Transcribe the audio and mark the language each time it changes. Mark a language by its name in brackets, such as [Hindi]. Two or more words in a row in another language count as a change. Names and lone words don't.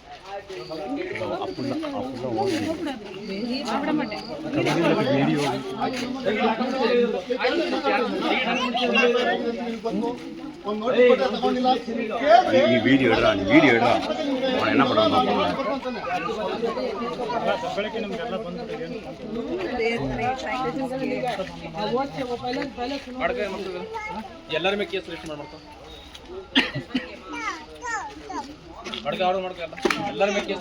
[Kannada] ಒಂದು ನೋಟಿಸ್ ತಗೊಂಡಿಲ್ಲ. [Tamil] நீ வீடியோ எடுறா அவன் என்ன பண்ணுவான் [Kannada] ಎಲ್ಲರ ಮೇಲೆ [English] case register [Kannada] ಮಾಡ್ಕೊ ಆರ್ಡರ್ ಮಾಡ್ಕಲ್ಲ ಎಲ್ಲರ ಮೇಲೆ ಕೇಸ್